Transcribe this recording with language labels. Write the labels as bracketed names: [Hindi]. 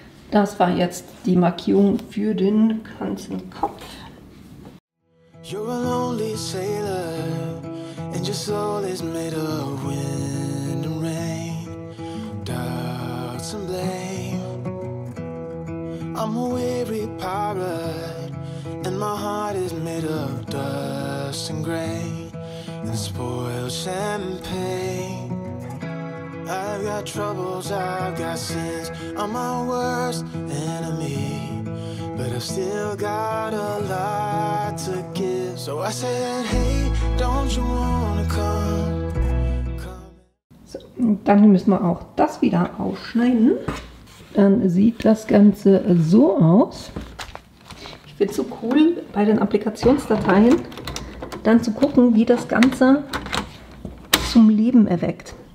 [German] Das war jetzt die Markierung für den ganzen Kopf. [English] You're a lonely sailor, and your soul is made of wind and rain, doubts and blame. I'm a weary pirate, and my heart is made of dust and grain, and spoiled champagne. I've got troubles, I've got sins, I'm my worst enemy, but I've still got a lot to give. So I said, hey, don't you wanna come? [German] So, dann müssen wir auch das wieder ausschneiden. Dann sieht das Ganze so aus. Ich finde es so cool bei den Applikationsdateien, dann zu gucken, wie das Ganze zum Leben erweckt.